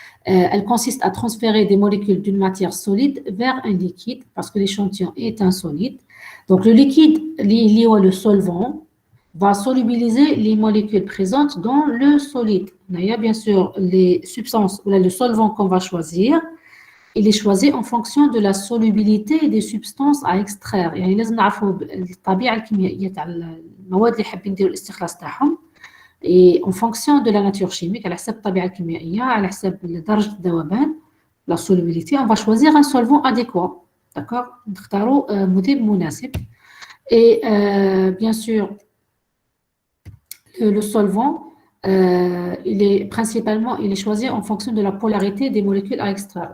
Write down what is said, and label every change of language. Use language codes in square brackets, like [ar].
[fr] Elle consiste à transférer des molécules d'une matière solide vers un liquide, parce que l'échantillon est un solide. Donc, le liquide, lié au solvant, va solubiliser les molécules présentes dans le solide. Il y a bien sûr les substances, ou le solvant qu'on va choisir. Il est choisi en fonction de la solubilité des substances à extraire. [ar] يعني لازم نعرفوا الطبيعة الكيميائية تاع المواد اللي حابين نديروا الاستخلاص تاعهم. [fr] Et en fonction de la nature chimique, [ar] على حسب الطبيعة الكيميائية، على حسب درجة الذوبان، [fr] la solubilité, on va choisir un solvant adéquat. D'accord? [ar] نختاروا مذيب مناسب. [fr] Et bien sûr, le solvant, il est choisi en fonction de la polarité des molécules à extraire.